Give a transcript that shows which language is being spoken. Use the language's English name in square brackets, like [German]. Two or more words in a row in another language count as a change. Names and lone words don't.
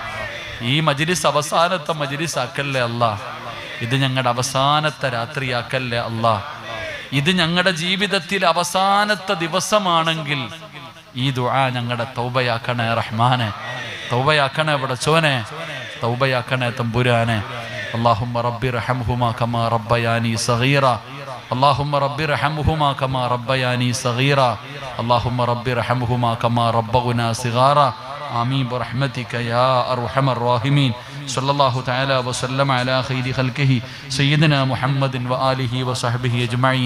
[Malayalam] ഈ മജ്ലിസ് അവസാനത്തെ മജ്ലിസ് ആക്കല്ലേ അല്ലാ. ഇത് ഞങ്ങളുടെ അവസാനത്തെ രാത്രിയാക്കല്ലേ അല്ലാ. ഇത് ഞങ്ങളുടെ ജീവിതത്തിൽ അവസാനത്തെ ദിവസമാണെങ്കിൽ ഈ ദുആ ഞങ്ങളുടെ തൗബയാക്കണേ റഹ്മാനെ. തൗബയാക്കണേ പടച്ചോനെ, തൗബയാക്കണേ തമ്പുരാനെ. [Arabic] اللهم رب ارحمهما كما ربياني صغيرا اللهم رب ارحمهما كما ربياني صغيرا اللهم رب ارحمهما كما ربونا صغارا آمين برحمتك يا أرحم الراحمين. صلى الله تعالى وسلم على خير خلقه سيدنا محمد وآله وصحبه أجمعين.